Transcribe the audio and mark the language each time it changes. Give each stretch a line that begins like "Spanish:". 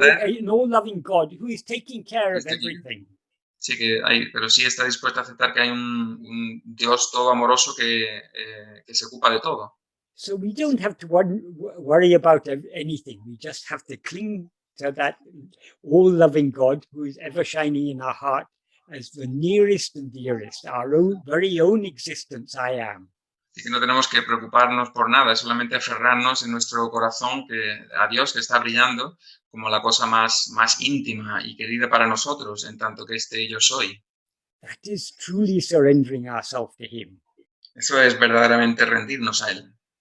English: An all-loving God who is taking care of everything.
Spanish: Sí que hay, pero sí está dispuesta a aceptar que hay un Dios todo amoroso que se ocupa de todo.
English: So we don't have to worry about anything. We just have to cling to that all-loving God who is ever shining in our heart as the nearest and dearest, our own very own existence, I am.
Spanish: Así que no tenemos que preocuparnos por nada, es solamente aferrarnos en nuestro corazón a Dios que está brillando como la cosa más íntima y querida para nosotros, en tanto que yo soy.
English: That is truly surrendering ourselves to Him.
Spanish: Eso es verdaderamente rendirnos a Él.